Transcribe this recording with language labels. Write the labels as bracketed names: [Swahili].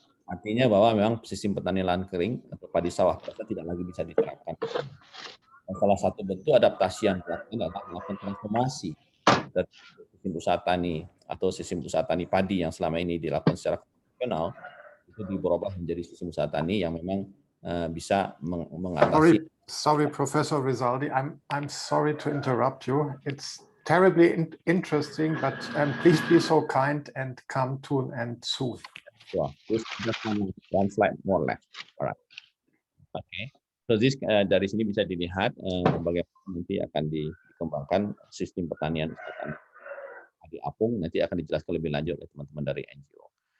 [Indonesian] Artinya bahwa memang sistem pertanian kering atau padi sawah tidak lagi bisa diterapkan. Dan salah satu bentuk adaptasi yang dilakukan adalah melakukan transformasi dari sistem usaha tani atau sistem usaha tani padi yang selama ini dilakukan secara konvensional, itu berubah menjadi sistem usaha tani yang memang bisa mengatasi. [English] Sorry, Professor Rizaldi, I'm sorry to interrupt you. It's terribly interesting, but please be so kind and come to an end soon. Sure. Just one slide more left. Alright. Okay. So this [Indonesian] dari sini bisa dilihat bagaimana nanti akan dikembangkan sistem pertanian di apung, nanti akan dijelaskan lebih lanjut oleh teman-teman dari NGO.